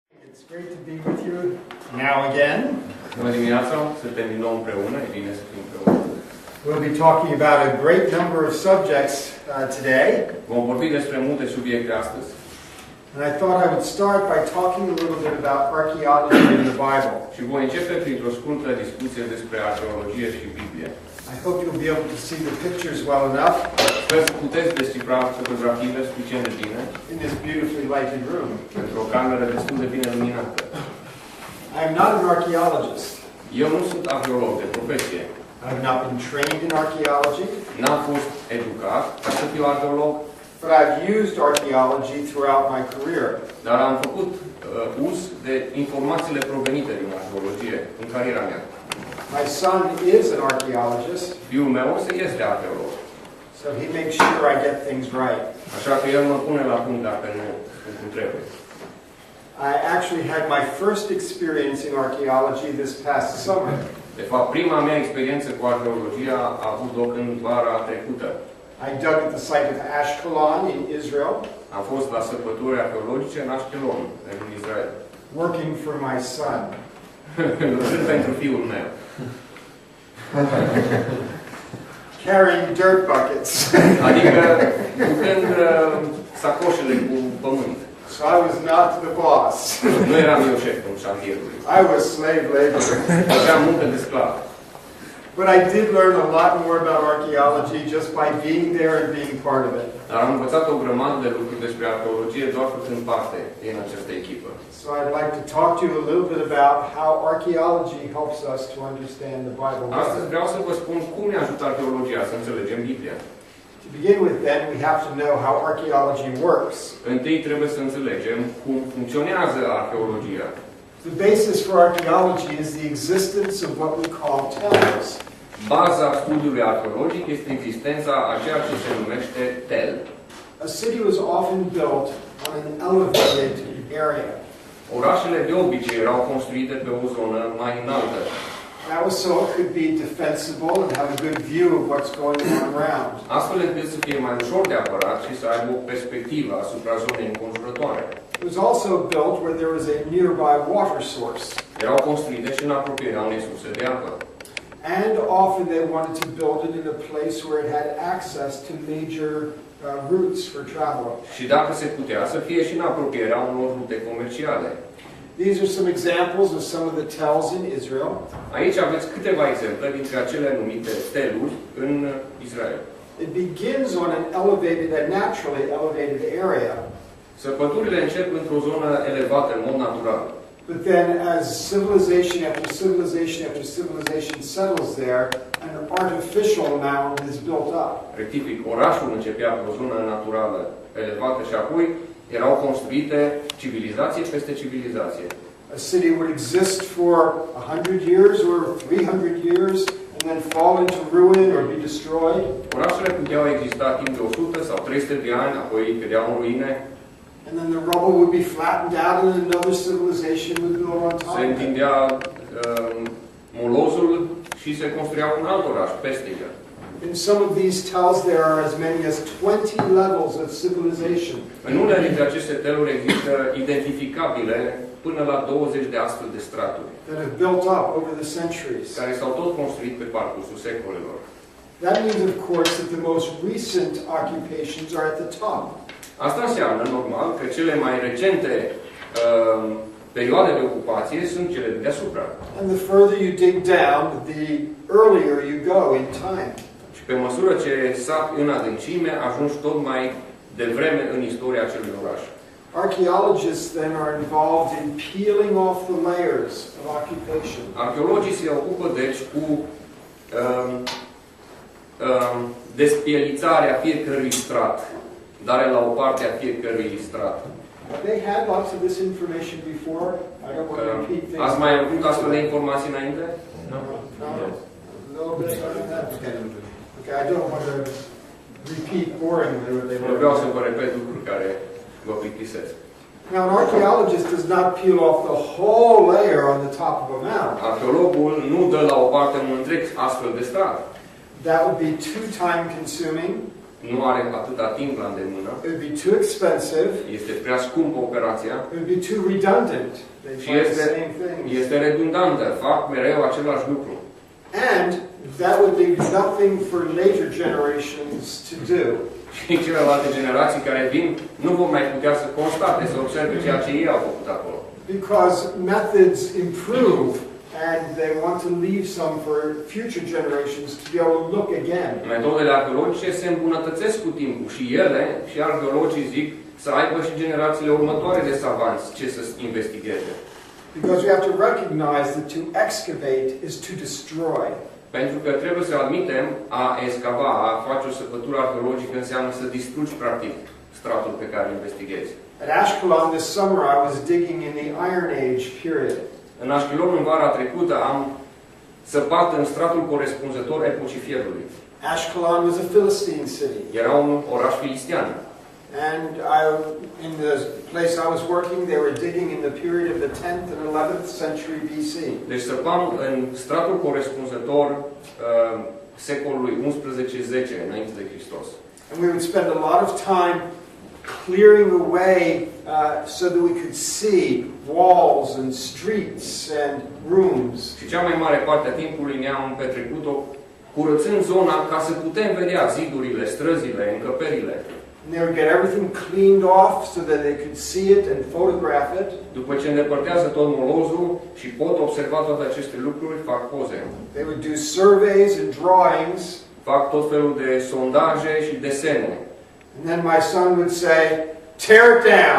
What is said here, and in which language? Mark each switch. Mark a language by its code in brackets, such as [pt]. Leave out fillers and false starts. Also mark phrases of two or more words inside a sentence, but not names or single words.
[en] It's great to be with you now again. [ro] Bună dimineața, suntem din nou împreună, e bine să fim împreună. [en] We'll be talking about a great number of subjects today. [ro] Vom vorbi despre multe subiecte astăzi. [en] And I thought I would start by talking a little bit about archaeology in the Bible. [ro] Și voi începe printr-o scurtă discuție despre arheologie și Biblie. [en] I hope you'll be able to see the pictures well enough [ro] Sper să puteți descifra fotografiile suficient de bine [en] in this beautifully lighted room. [ro] într-o cameră destul de bine luminată. [en] I am not an archaeologist. [ro] Eu nu sunt arheolog de profesie. [en] I have not been trained in archaeology, [ro] N-am fost educat ca să fiu arheolog, [en] but I've used archaeology throughout my career. [ro] dar am făcut uz de informațiile provenite din arheologie în cariera mea. [en] My son is an archaeologist, [ro] Fiul meu este arheolog, [en] so he makes sure I get things right. [ro] așa că el mă pune la punct dacă nu sunt cum trebuie. [en] I actually had my first experience in archaeology this past summer. [ro] De fapt, prima mea experiență cu arheologia a avut loc în vara trecută. [en] I dug at the site of Ashkelon in Israel, [ro] Am fost la săpături arheologice în Ashkelon, în Israel, [en] working for my son. [ro] lucrând pentru fiul meu. [en] Carrying dirt buckets. [ro] Adică ducând sacoșele cu pământ. [en] So I was not the boss. [ro] Nu eram eu șeful șantierului. [en] I was slave labor. [ro] Făceam muncă de sclav. [en] But I did learn a lot more about archaeology just by being there and being part of it. [ro] Dar am învățat o grămadă de lucruri despre arheologie doar făcând parte din această echipă. [en] So I'd like to talk to you a little bit about how archaeology helps us to understand the Bible. [ro] Astăzi vreau să vă spun cum ne ajută arheologia să înțelegem Biblia. [en] To begin with, then, we have to know how archaeology works. [ro] Întâi trebuie să înțelegem cum funcționează arheologia. [en] The basis for archaeology is the existence of what we call tells. [ro] Baza studiului arheologic este existența a ceea ce se numește tel. [en] A city was often built on an elevated area. [ro] Orașele de obicei erau construite pe o zonă mai înaltă. [en] That was so it could be defensible and have a good view of what's going on around. [ro] Astfel încât să fie mai ușor de apărat și să aibă o perspectivă asupra zonei înconjurătoare. [en] It was also built where there was a nearby water source. [ro] Erau construite și în apropierea unei surse de apă. [en] And often they wanted to build it in a place where it had access to major routes for travel. [ro] Și dacă se putea, să fie și în apropierea unor rute comerciale. [en] These are some examples of some of the tells in Israel. [ro] Aici aveți câteva exemple dintre acele numite teluri în Israel. [en] It begins on an elevated, a naturally elevated area. [ro] Săpăturile încep într-o zonă elevată în mod natural. [en] But then as civilization after civilization after civilization settles there, an artificial mound is built up. [ro] Rectific, orașul începea pe o zonă naturală elevată și apoi erau construite civilizație peste civilizație. [en] A city would exist for 100 years or 300 years and then fall into ruin or be destroyed. [ro] Orașele puteau exista timp de 100 sau 300 de ani, apoi cădeau în ruine. [en] And then the rubble would be flattened out and another civilization would build on top [ro] Se [en] of it. [ro] întindea molozul și se construia un alt oraș peste el. [en] In some of these tells there are as many as 20 levels of civilization. [ro] În unele dintre aceste teluri există identificabile până la 20 de astfel de straturi, [en] That have built up over the centuries. [ro] care s-au tot construit pe parcursul secolelor. [en] That means, of course, that the most recent occupations are at the top. [ro] Asta înseamnă, normal, că cele mai recente perioade de ocupație sunt cele de deasupra. [en] And the further you dig down, the earlier you go in time. [ro] Și pe măsură ce sap în adâncime, ajungi tot mai devreme în istoria acelui oraș. [en] Archaeologists then are involved in peeling off the layers of occupation. [ro] Arheologii se ocupă, deci, cu despielițarea fiecărui strat, dare la o parte a fiecărui strat. [en] They had lots of this information before. I don't want to repeat things. [ro] Ați mai avut astfel de informații înainte? [en] No. A little bit of that. Okay, I don't want to repeat boringly what they [ro] Nu [en] were. [ro] vreau să vă repet lucruri care vă plictisesc. [en] Now, an archaeologist does not peel off the whole layer on the top of a mound. [ro] Arheologul nu dă la o parte un întreg astfel de strat. [en] That would be too time-consuming. [ro] nu are atâta timp la îndemână, [en] it would be too expensive, [ro] este prea scumpă operația [en] it would be too redundant. They [ro] și [en] find the same things. [ro] este redundantă, fac mereu același lucru. [en] And that would leave nothing for later generations to do. [ro] Și celelalte generații care vin nu vor mai putea să constate, să observe ceea ce ei au făcut acolo. [en] Because methods improve and they want to leave some for future generations to be able to look again. [ro] Metodele arheologice se îmbunătățesc cu timpul și ele, și arheologii zic, să aibă și generațiile următoare de savanți ce să investigheze. [en] Because we have to recognize that to excavate is to destroy. [ro] Pentru că trebuie să admitem, a excava, a face o săpătură arheologică înseamnă să distrugi practic stratul pe care îl investighezi. [en] At Ashkelon this summer I was digging in the Iron Age period. [ro] În Ashkelon, în vara trecută, am săpat în stratul corespunzător epocii fierului. [en] Ashkelon was a Philistine city. [ro] Era un oraș filistean. [en] And in the place I was working, they were digging in the period of the 10th and 11th century BC. [ro] Deci săpam în stratul corespunzător secolului 11-10 înainte de Hristos. [en] And we would spend a lot of time clearing away so that we could see walls and streets and rooms. [ro] Și cea mai mare parte a timpului ne-am petrecut-o curățând zona ca să putem vedea zidurile, străzile, încăperile. [en] And they would get everything cleaned off so that they could see it and photograph it. [ro] După ce îndepărtează tot molozul și pot observa toate aceste lucruri, fac poze. [en] They would do surveys and drawings. [ro] Fac tot felul de sondaje și desene. [en] And then my son would say, tear it down.